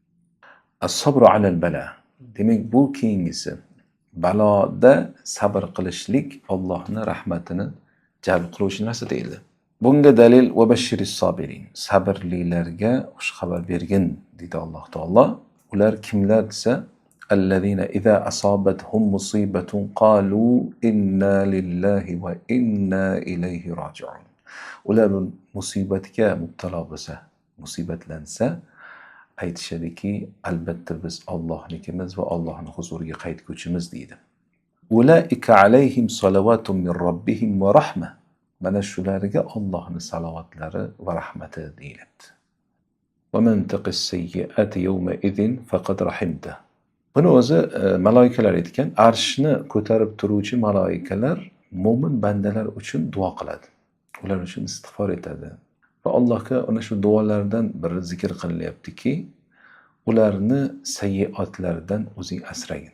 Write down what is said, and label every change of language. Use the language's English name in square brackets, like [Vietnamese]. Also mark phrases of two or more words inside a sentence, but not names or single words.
[Arabic] الصبر على البلاء. [Uzbek] Demak, bu keyingisi baloda sabr qilishlik Allohning rahmatini jalb qiluvchi narsa deyildi. Bunga dalil [Arabic] وبشر الصابرين. [Uzbek] Sabrlilarga xushxabar bergin dedi Alloh taolo. Ular kimlar desa, [Arabic] الذين إذا أصابتهم مصيبة قالوا إنا لله وإنا إليه راجعون. [Uzbek] Ular musibatga mubtalo bo'lsa, musibatlansa, aytishadiki, albatta biz Allohnikimiz va Allohning huzuriga qaytguvchimiz deydi. [Arabic] أولئك عليهم صلوات من ربهم ورحمة. [Uzbek] Mana shularga Allohning salovatlari va rahmati deyiladi. [Arabic] ومن تق السيئات يومئذ فقد رحمته. [Uzbek] Buni o'zi malaikalar aytgan, arshni ko'tarib turuvchi malaikalar mo'min bandalar uchun duo qiladi. Ular uchun istig'for etadi. Va Allohga ana shu duolardan biri zikr qilinyaptiki, ularni sayyi'atlardan o'zing asragin.